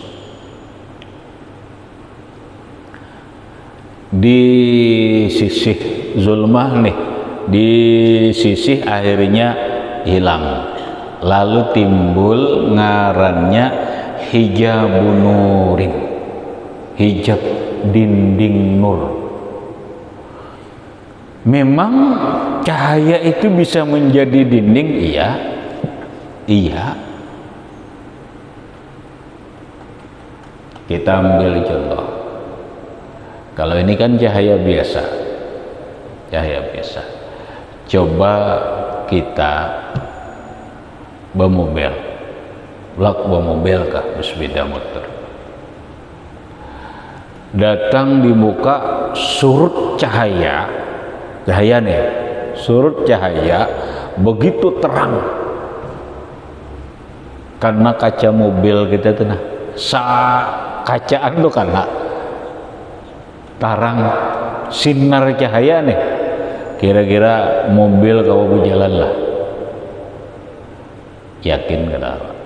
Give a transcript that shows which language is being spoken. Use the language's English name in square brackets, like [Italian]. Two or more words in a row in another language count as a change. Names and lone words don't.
[Banjar] Di sisi zulmah nih, di sisi akhirnya hilang, lalu timbul ngarannya [Arabic] hijabun nurin, [Banjar] hijab dinding nur. [Indonesian] Memang cahaya itu bisa menjadi dinding, iya. Kita ambil contoh. Kalau ini kan cahaya biasa. Coba kita bermobil, kah bersepeda motor. Datang di muka surut cahaya nih, surut cahaya begitu terang. [Banjar] Karena kaca mobil kita tuh kacaan tuh karena tarang sinar cahaya nih, kira-kira mobil kalau berjalan lah, yakin kada?